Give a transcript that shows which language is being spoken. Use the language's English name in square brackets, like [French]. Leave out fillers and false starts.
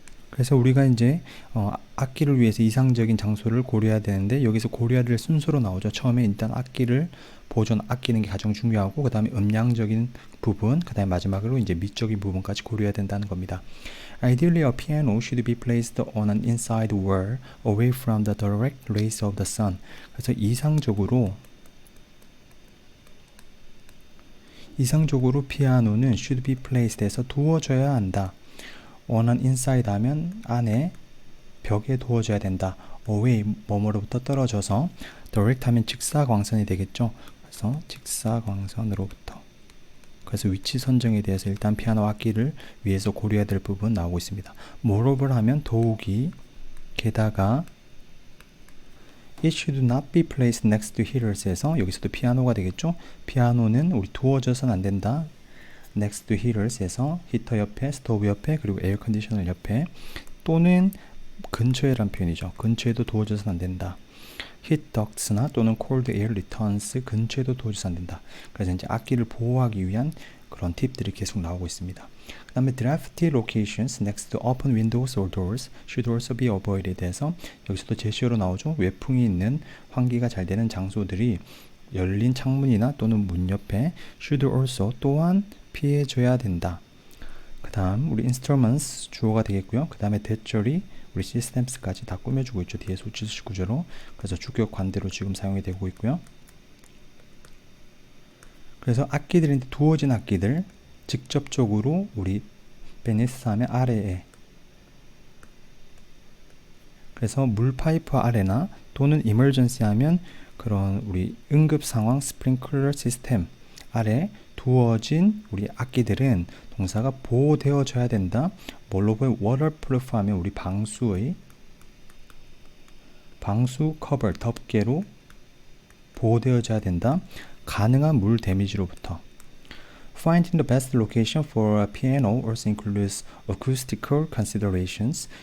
[Korean] 그래서 우리가 이제 악기를 위해서 이상적인 장소를 고려해야 되는데 여기서 고려해야 될 순서로 나오죠. 처음에 일단 악기를 아끼는 게 가장 중요하고 그 다음에 음량적인 부분, 그 다음에 마지막으로 이제 미적인 부분까지 고려해야 된다는 겁니다. [English] Ideally, a piano should be placed on an inside wall away from the direct rays of the sun. [Korean] 그래서 이상적으로 피아노는 [English] should be placed [Korean] 해서 두어져야 한다. [English] on an inside [Korean] 하면 안에 벽에 두어져야 된다. away 뭐뭐로부터 떨어져서 direct 하면 직사광선이 되겠죠. 그래서 직사광선으로부터. 그래서 위치 선정에 대해서 일단 피아노 악기를 위해서 고려해야 될 부분 나오고 있습니다. [English] moreover [Korean] 하면 더욱이, 게다가 [English] it should not be placed next to heaters [Korean] 해서 여기서도 피아노가 되겠죠. 피아노는 우리 두어져서는 안 된다. [English] next to heaters [Korean] 해서 히터 옆에, 스토브 옆에, 그리고 에어 컨디셔너 옆에, 또는 근처에란 표현이죠. 근처에도 두어져서는 안 된다. heat ducts나 또는 [English] cold air returns [Korean] 근처에도 두어져서 안 된다. 그래서 이제 악기를 보호하기 위한 그런 팁들이 계속 나오고 있습니다. [English] 그 다음에 drafty locations next to open windows or doors should also be avoided [Korean] 해서 여기서도 제시어로 나오죠. 외풍이 있는, 환기가 잘 되는 장소들이 열린 창문이나 또는 문 옆에 [English] should also [Korean] 또한 피해줘야 된다. 그 다음 우리 instruments 주어가 되겠고요. 그 다음에 대절이 우리 systems까지 다 꾸며주고 있죠. 뒤에 소치수식 구조로. 그래서 주격 관대로 지금 사용이 되고 있고요. 그래서 악기들인데 두어진 악기들 직접적으로 우리 beneath 하면 아래에, 그래서 물 파이프 아래나 또는 emergency 하면 그런 우리 응급 상황 스프링클러 시스템 아래 두어진 우리 악기들은 동사가 보호되어져야 된다. 뭘로 보여? waterproof 하면 우리 방수 커버, 덮개로 보호되어져야 된다. 가능한 물 데미지로부터. [English] Finding the best location for a piano also includes acoustical considerations.